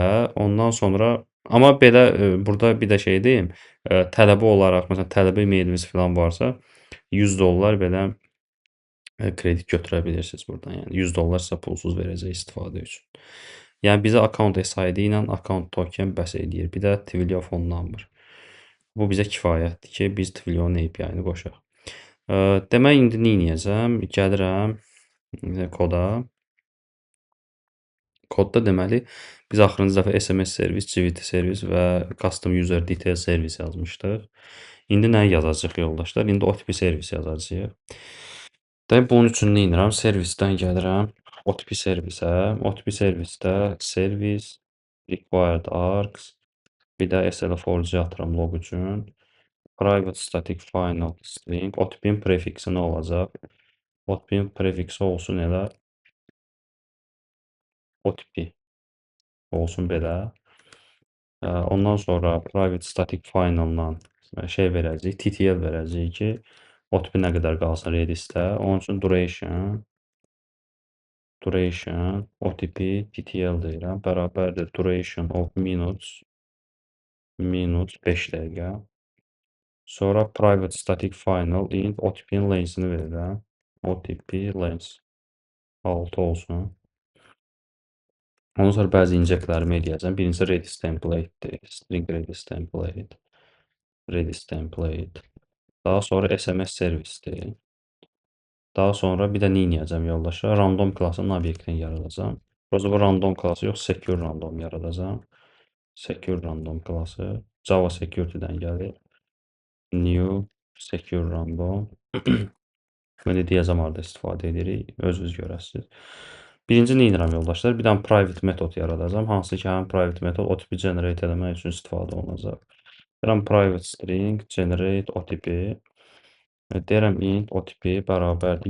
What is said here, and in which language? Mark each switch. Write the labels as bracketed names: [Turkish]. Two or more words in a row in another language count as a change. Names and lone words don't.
[Azerbaijani] Ondan sonra amma belə burada bir də şey deyim. Tələbi olaraq məsələn tələbə e-mailiniz falan varsa $100 belə kredit götürə bilirsiniz buradan. Yəni $100 sizə pulsuz verəcək istifadə üçün. Yəni bizə [English] account SID [Azerbaijani] ilə [English] account token [Azerbaijani] bəs eləyir. Bir də Twilio [English] phone number. [Azerbaijani] Bu bizə kifayətdir ki, biz Twilio API-ni qoşaq. Demək indi neyləyəcəm? Gəlirəm koda. Kodda deməli biz axırıncı dəfə SMS servis, GVT servis və [English] custom user detail [Azerbaijani] servis yazmışdıq. İndi nə yazacağıq yoldaşlar? İndi OTP servis yazacağıq. Demək bunun üçün nə edirəm? Servisdən gəlirəm OTP servisə. OTP servisdə [English] service required args [Azerbaijani] bir də SL4-cu atıram log üçün. [English] Private static final string. [Azerbaijani] OTP-in prefiksi nə olacaq? OTP-in prefiksi olsun elə OTP olsun belə. Ondan sonra [English] private static final- [Azerbaijani] la şey verəcəyik, TTL verəcəyik ki, OTP nə qədər qalsın Redis-də. Onun üçün [English] duration OTP TTL [Azerbaijani] deyirəm. Bərabərdir [English] duration of minutes [Azerbaijani] 5 dəqiqə. Sonra [English] private static final int [Azerbaijani] OTP-nin length-ini verirəm. [English] OTP length [Azerbaijani] 6 olsun. Ondan sonra bəzi injectlərimi eləyəcəm. Birincisi [English] Redis template- [Azerbaijani] dir. [English] String Redis template. Redis template. [Azerbaijani] Daha sonra SMS servisdir. Daha sonra bir də neyləyəcəm yoldaşlar? Random klassının obyektini yaradacam. Prosta bu random klassı yox, [English] secure random [Azerbaijani] yaradacam. [English] Secure random [Azerbaijani] klassı. Java security-dən gəlir. [English] New secure random. [Azerbaijani] Mən deyəcəm harada istifadə edirik. Özünüz görəsiniz. Birinci nə edirəm yoldaşlar? Bir dənə private metod yaradacam. Hansı ki, həmin private metod OTP generate eləmək üçün istifadə olunacaq. Deyirəm [English] private string generate OTP. [Azerbaijani] Deyirəm [English] int OTP [Azerbaijani] bərabərdir.